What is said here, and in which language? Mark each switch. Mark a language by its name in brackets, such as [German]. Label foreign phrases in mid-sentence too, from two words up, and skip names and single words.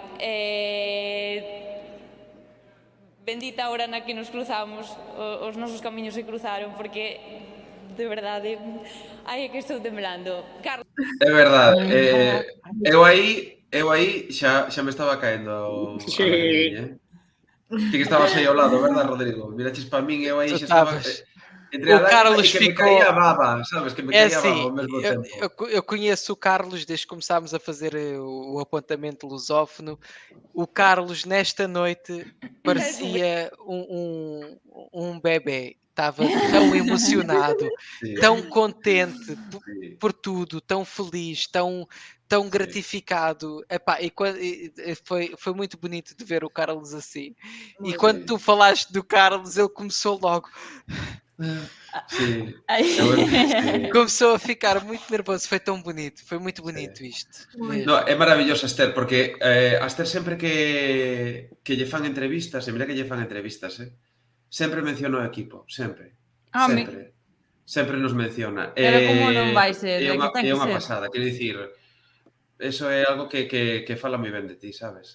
[Galician] Bendita a hora na que nos cruzamos, os nosos camiños se cruzaron, porque de verdade, ai, é que estou temblando. Carlos. É verdade. Eu aí xa me estaba caendo a lagrimiña, Ti que estabas aí ao lado, verdad, Rodrigo? Miraches para min, eu aí xa estaba... Entre a lágrima e que me caía a baba, sabes? Que me caía a baba ao mesmo tempo. [Portuguese] Eu conheço o Carlos desde que começámos a fazer o apontamento lusófono. O Carlos, nesta noite, parecia um bebê. Estava tão emocionado, tão contente por tudo, tão feliz, tão gratificado. Epá, foi muito bonito de ver o Carlos assim. E quando tu falaste do Carlos, ele começou logo... Sim. Começou a ficar muito nervoso, foi tão bonito, foi muito bonito isto. [Galician] No, é maravilloso, Esther, porque a Esther sempre que lle fan entrevistas, e mira que lle fan entrevistas, sempre menciona o equipo, sempre. Sempre nos menciona. Pero como non vai ser? É unha pasada, quero dicir, eso é algo que fala moi ben de ti, sabes?